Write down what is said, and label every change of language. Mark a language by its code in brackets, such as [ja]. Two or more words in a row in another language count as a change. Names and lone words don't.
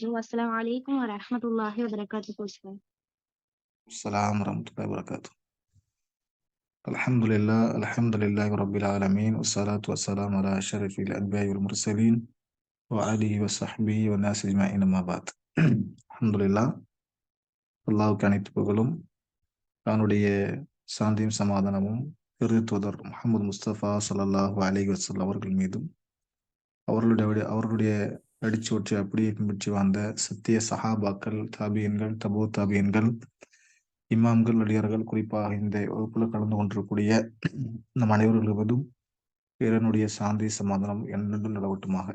[ar] والسلام عليكم ورحمة الله وبركاته. السلام ورحمة الله وبركاته. الحمد لله رب العالمين، والصلاة والسلام على أشرف الأنبياء والمرسلين وآله وصحبه والناس أجمعين أما بعد. الحمد لله. [ta] அல்லாஹ்வுக்கு அனைத்து புகழும், அவனுடைய சாந்தியும் சமாதானமும் தூதர் முஹம்மது முஸ்தபா ஸல்லல்லாஹு அலைஹி வஸல்லம் அவர்கள் மீதும் அவர்களுடைய அடிச்சுவற்றை அப்படியே பின்பற்றி வாழ்ந்த சத்திய சஹாபாக்கள், தாபியன்கள், தபு தாபியன்கள், இமாம்கள், அடியார்கள், குறிப்பாக இந்த வகுப்புல கலந்து கொண்டிருக்கக்கூடிய நம் அனைவர்களும் இறைவனுடைய சாந்தி சமாதானம் என்றென்றும் நிலவட்டுமாக.